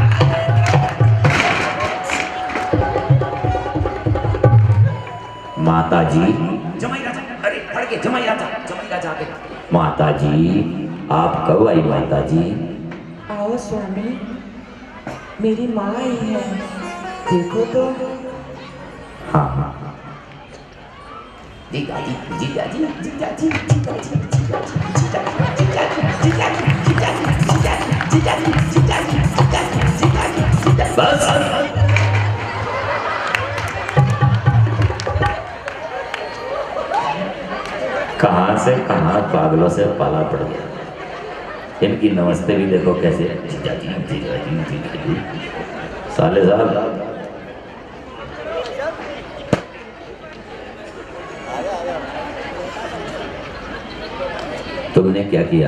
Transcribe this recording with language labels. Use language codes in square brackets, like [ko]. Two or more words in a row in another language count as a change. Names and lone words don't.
[hi] माता जी, जमाई राजा, अरे पढ़ के जमाई राजा के। माता जी, आप कब आई माता जी? आओ स्वामी, मेरी माँ आई है, देखो तो। हाँ हाँ, जीजा जी, जीजा जी, जीजा जी, जीजा जी, जीजा जी, जीजा जी, जीजा जी, जीजा जी, जीजा जी, जीजा जी, जीजा जी, जीजा जी, जीजा जी, जीजा जी, जीजा जी। बस कहाँ से कहाँ पागलों से पाला पड़ गया। इनकी नमस्ते भी देखो कैसे। जीजा जी, जीजा जी, जीजा जी। साले साहब, तुमने क्या किया?